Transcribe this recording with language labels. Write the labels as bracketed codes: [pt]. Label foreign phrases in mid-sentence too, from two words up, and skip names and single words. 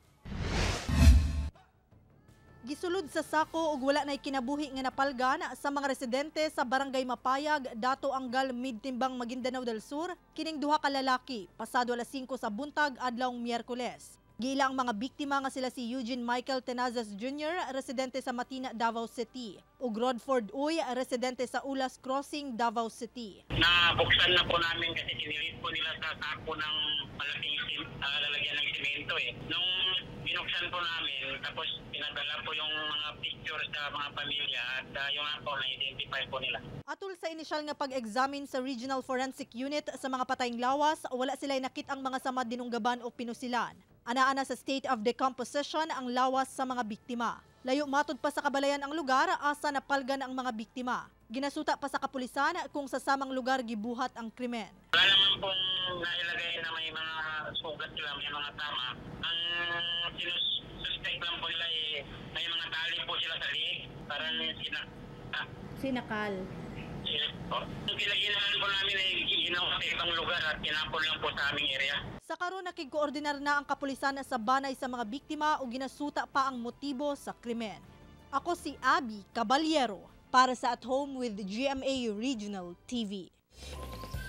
[ceb] Gisulod sa sako ug wala nay kinabuhi nga napalgan sa mga residente sa Barangay Mapayag, Dato Angal Midtimbang, Maguindanao del Sur, kining duha ka lalaki pasado alas 5 sa buntag adlawng Miyerkules. Gila ang mga biktima nga sila si Eugene Michael Tenazas Jr., residente sa Matina, Davao City, ug Rodford Uy, residente sa Ulas Crossing, Davao City. [tl] Nabuksan na po namin kasi sinilit po nila sa sako ng malaking lalagyan ng simento eh. Nung binuksan po namin, tapos pinadala po yung mga picture sa mga pamilya at yung ako na-identify po nila. [ceb] Atul sa inisyal nga pag-examine sa Regional Forensic Unit sa mga patayng lawas, wala sila'y nakit ang mga samad dinunggaban o pinusilan. Ana-ana sa [en] state of decomposition [ceb] ang lawas sa mga biktima. Layo matud pa sa kabalayan ang lugar asa napalgan ang mga biktima. Ginasuta pa sa kapulisan kung sa samang lugar gibuhat ang krimen. [tl] Wala naman pong nailagay na may mga sugat sila, may mga tama. Ang sinususpect lang po nila may mga tali po sila sa liig. Parang Sinakal. Ang kinaginahan po namin ay ginawa sa ibang lugar at kinapon lang po sa aming area. [ceb] Sa karon nakig-koordinar na ang kapulisan sa banay sa mga biktima o ginasuta pa ang motibo sa krimen. Ako si Abby Caballero para sa At Home with GMA Regional TV.